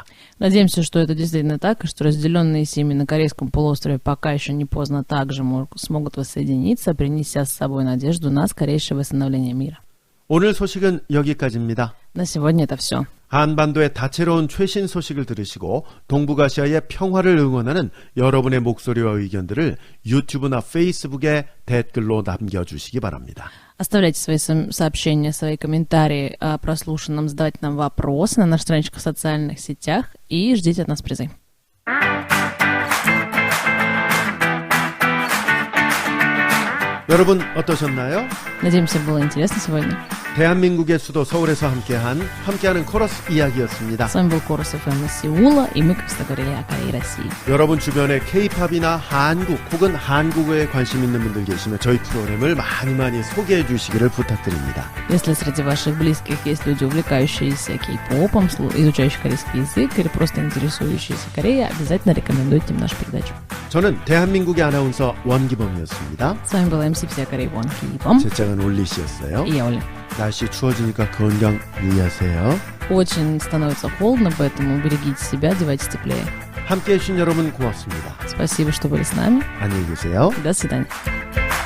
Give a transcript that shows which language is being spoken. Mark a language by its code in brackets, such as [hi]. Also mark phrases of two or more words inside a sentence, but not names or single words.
[ru] Надеемся, что это действительно так, и что разделенные семьи на Корейском полуострове пока еще не поздно также смогут воссоединиться, принеся с собой надежду на скорейшее восстановление мира. [ko] 오늘 소식은 여기까지입니다. [ru] На сегодня это все. [ko] 한반도의 다채로운 최신 소식을 들으시고 동북아시아의 평화를 응원하는 여러분의 목소리와 의견들을 유튜브나 페이스북에 댓글로 남겨주시기 바랍니다. [ru] Оставляйте свои сообщения, свои комментарии о прослушанном, задавайте нам вопросы на наших страничках в социальных сетях и ждите от нас призы. [ko] 여러분 어떠셨나요? [ru] Надеемся, было интересно сегодня. [ko] 대한민국의 수도 서울에서 함께하는 코러스 이야기였습니다. [ru] С вами был Корус ФМ из Сеула, и мы, как всегда, говорили о Корее и России. [ko] 여러분 주변에 K-팝이나 한국 혹은 한국어에 관심 있는 분들 계시면 저희 프로그램을 많이 소개해 주시기를 부탁드립니다. [ru] Если среди ваших близких есть люди, увлекающиеся кей-попом, изучающие корейский язык или просто интересующиеся Кореей, обязательно рекомендуйте им нашу передачу. [ko] 저는 대한민국의 아나운서 원기범이었습니다. [ru] С вами была МС всея Кореи Вон Ки-бом. [ko] 제 짝은 올리 씨였어요. [ru] И я Оля. [ko] 날씨 추워지니까 건강 유의하세요. [ru] Очень становится холодно, поэтому берегите себя, одевайтесь теплее. [ko] 함께해 주신 여러분 고맙습니다. [ru] Спасибо, что были с нами. [ko] 안녕히 계세요. [ru] До свидания.